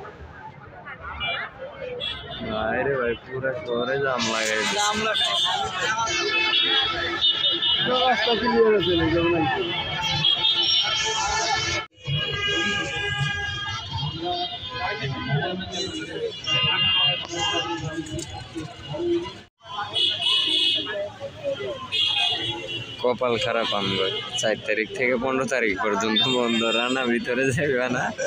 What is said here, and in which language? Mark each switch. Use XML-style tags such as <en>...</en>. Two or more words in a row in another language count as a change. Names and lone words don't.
<hi>अरे भाई पूरा शहरे जाम लगा रास्ता क्लियर चले</hi> <bn>কপাল খারাপ আমগো 4 তারিখ থেকে 15 তারিখ পর্যন্ত বন্ধ রানা ভিতরে যাবে না</bn>